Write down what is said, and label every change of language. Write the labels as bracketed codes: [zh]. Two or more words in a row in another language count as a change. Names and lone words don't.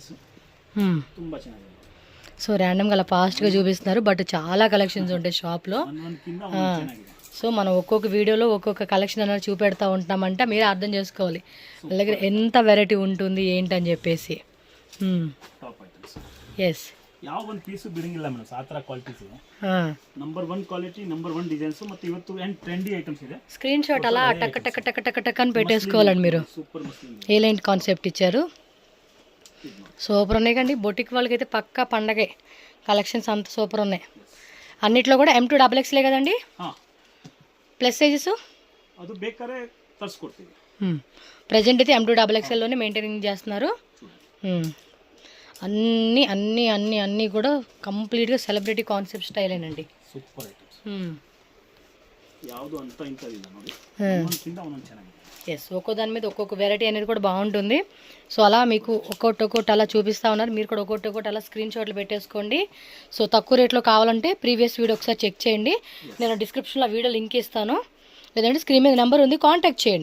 [te] సో ర్యాండమ్గా అలా ఫాస్ట్గా చూపిస్తున్నారు, బట్ చాలా కలెక్షన్స్ ఉంటాయి షాప్లో. సో మనం ఒక్కొక్క వీడియోలో ఒక్కొక్క కలెక్షన్ అనేది చూపెడతా ఉంటామంటే మీరు అర్థం చేసుకోవాలి వాళ్ళ దగ్గర ఎంత వెరైటీ ఉంటుంది ఏంటని చెప్పేసి. ఎస్, [kn] ಯಾವ ಒಂದು ಪೀಸು ಬಿಡಂಗಿಲ್ಲ ಮೇಡಮ್, ಆ ಥರ ಕ್ವಾಲಿಟೀಸ್ ಇದೆ. ನಂಬರ್ 1 ಕ್ವಾಲಿಟಿ, ನಂಬರ್ 1 ಡಿಸೈನ್ಸ್, ಮತ್ತು ಇವತ್ತು ಏನು [en] trendy items [kn] ಇದೆ. [en] screen shot [te] అలా టక్ టక్ టక్ టక్ టక్ అని పెట్టేసుకోవాలండి మీరు. [en] super muslin A-line concept [te] ఇచ్చారు, సూపర్ ఉన్నాయి కండి. బొటిక్ వాళ్ళకి అయితే పక్కా పండగే, కలెక్షన్స్ అంత సూపర్ ఉన్నాయి. అన్నిట్లో కూడా M2 XXL కదండి, [en] plus sizes [kn] ಅದು ಬೇಕಾದ್ರೆ ತರಿಸ್ಕೊಡ್ತೀವಿ. [te] ప్రజెంట్ అయితే M2 XXL లోనే మెయింటైనింగ్ చేస్తున్నారు. అన్నీ అన్నీ అన్నీ అన్నీ కూడా కంప్లీట్గా [en] celebrity concept [te] స్టైలేనండి. [en] super items, [kn] యాವುದು ಅಂತ ಇಂತದಿಲ್ಲ ನೋಡಿ, ಒಂದೊಂದಕ್ಕಿಂತ ಒಂದೊಂದು ಚೆನ್ನಾಗಿದೆ. [te] ఎస్, ఒక్కో దాని మీద ఒక్కొక్క వెరైటీ అనేది కూడా బాగుంటుంది. సో అలా మీకు ఒక్కొక్కటి అలా చూపిస్తూ ఉన్నారు, మీరు కూడా ఒక్కొక్కటి అలా [en] screenshots [te] పెట్టేసుకోండి. సో తక్కువ రేట్లో కావాలంటే [en] previous video [te] ఒకసారి చెక్ చేయండి. నేను డిస్క్రిప్షన్లో [en] video link [te] ఇస్తాను, లేదంటే స్క్రీన్ మీద నెంబర్ ఉంది, కాంటాక్ట్ చేయండి.